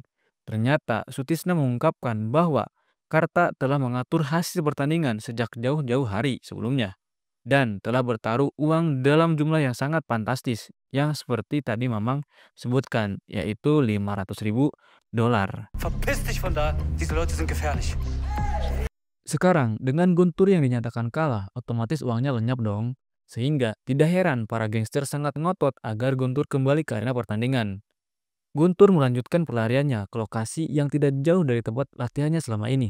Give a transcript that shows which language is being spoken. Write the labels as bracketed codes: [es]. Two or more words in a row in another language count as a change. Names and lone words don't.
[id] Ternyata, Sutisna mengungkapkan bahwa Karta telah mengatur hasil pertandingan sejak jauh-jauh hari sebelumnya dan telah bertaruh uang dalam jumlah yang sangat fantastis yang seperti tadi Mamang sebutkan, yaitu 500.000 dolar. [de] Verpiss dich von da, diese Leute sind gefährlich. [id] Sekarang, dengan Guntur yang dinyatakan kalah, otomatis uangnya lenyap dong. Sehingga tidak heran para gangster sangat ngotot agar Guntur kembali ke arena pertandingan. Guntur melanjutkan pelariannya ke lokasi yang tidak jauh dari tempat latihannya selama ini.